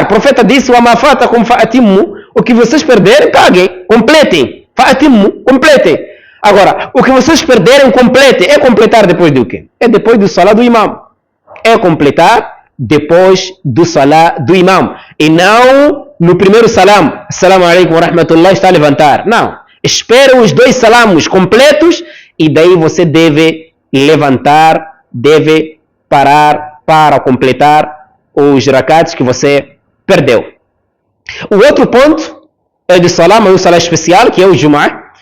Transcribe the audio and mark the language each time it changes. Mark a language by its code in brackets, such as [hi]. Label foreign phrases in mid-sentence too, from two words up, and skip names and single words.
[pt] O profeta disse, o que vocês perderem, paguem. Completem. Completem. Agora, o que vocês perderem, completem. É completar depois do quê? É depois do salam do imam. É completar depois do salam do imam. E não no primeiro salam. [ar] السلام عليكم ورحمة الله, [pt] está a levantar. Não. Espera os dois salamos completos e daí você deve levantar, deve parar para completar os rakats que você perdeu. O outro ponto é de salam, é um salam especial, que é o Jum'ah.